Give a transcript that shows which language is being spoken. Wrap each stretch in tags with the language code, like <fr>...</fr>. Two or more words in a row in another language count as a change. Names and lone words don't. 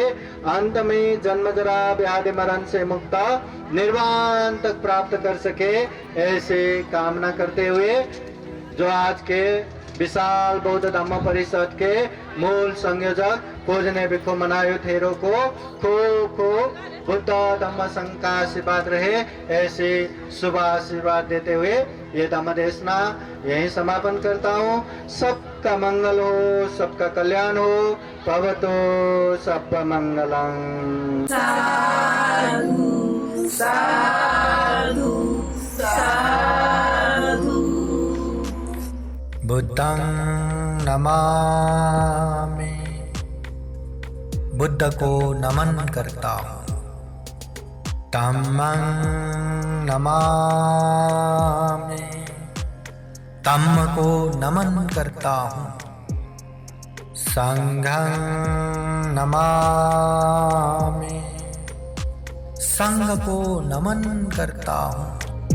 <hi>अंत में जन्म जरा व्याधि मरण से मुक्त निर्वाण तक प्राप्त कर सके, ऐसे कामना करते हुए जो आज के विशाल बौद्ध धम्म परिषद के मूल संयोजक पूजनीय भिक्खु मनायु थेरो को खूब खूब बुद्ध धम्म संघ का आशीर्वाद रहे, ऐसे शुभ आशीर्वाद देते हुए ये धम्म देशना यही समापन करता हूँ। सबका मंगल हो, सबका कल्याण हो।</hi> <pi>भवतो सब मंगलम। साधु साधु साधु। बुद्धं नमामि,</pi> <hi>बुद्ध को नमन करता हूँ।</hi> <pi>धम्मं नमामि,</pi> <hi>धम्म को नमन करता हूँ।</hi> <pi>संघं नमामि,</pi> <hi>संघ को नमन करता हूँ।</hi>